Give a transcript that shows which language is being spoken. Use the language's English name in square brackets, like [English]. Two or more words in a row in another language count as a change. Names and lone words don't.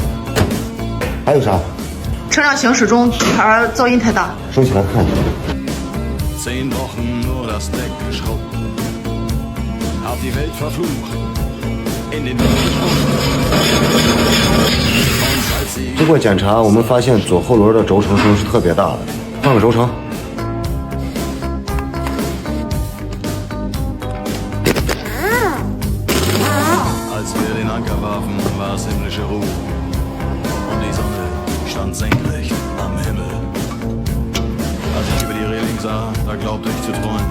[Chinese] 还有啥？车上行驶中底盘噪音太大。收起来看一下。 [German] 10 Wochen nur das Deck geschrubbt, hab die Welt verflucht, in den Wind gesprungen. [Chinese] 经过检查，我们发现左后轮的轴承声是特别大的，换个轴承。 [German] Als wir den Anker warfen, war es himmlische Ruhe und die Sonne stand senkrecht am Himmel. Als ich über die Reling sah, da glaubte ich zu träumen.